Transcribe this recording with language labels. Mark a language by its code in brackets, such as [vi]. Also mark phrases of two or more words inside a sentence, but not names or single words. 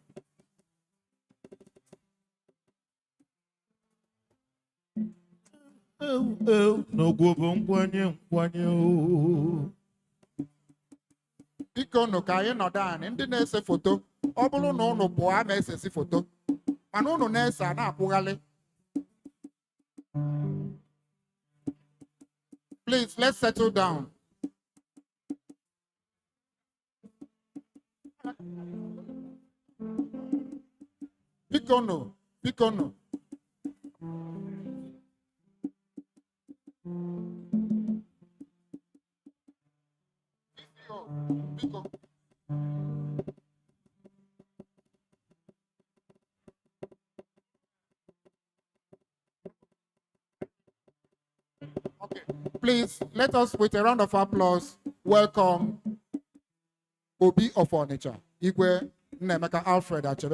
[ig] N'ogwo bụ nkwanye o. Biko nụ ka anyị nọdụ anị ndị na-ese foto ọ bụrụ na ụnụ pụọ ama esesi foto mana ụnụ na-ese a na-akwụghalị. [en] Please, let's settle down. [ig] Biko nụ. Biko. [en] Okay, please let us, with a round of applause, welcome Obi of Onitsha, Igwe Nnemeka Alfred Achebe.